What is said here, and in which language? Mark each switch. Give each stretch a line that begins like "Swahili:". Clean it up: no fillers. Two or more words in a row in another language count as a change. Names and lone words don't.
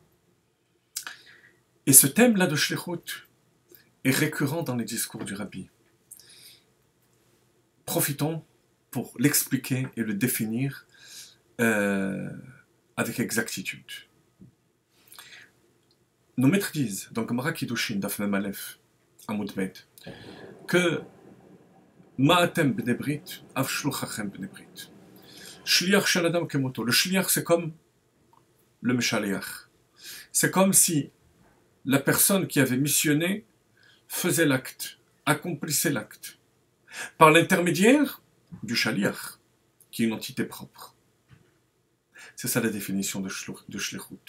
French: Et ce thème-là de shlichut est récurrent dans les discours du Rabbi. Profitons pour l'expliquer et le définir avec exactitude. Nos maîtres disent, dans
Hebrew: Gemara Kiddushin, דף מם אלף, עמוד בית, que מה אתם בני ברית, אף שלוחכם בני ברית. שליח של אדם כמותו.
French: Le shliach, c'est comme le meshaliach. C'est comme si la personne qui avait missionné faisait l'acte, accomplissait l'acte, par l'intermédiaire du shaliach, qui est une entité propre. C'est ça la définition de shlichut.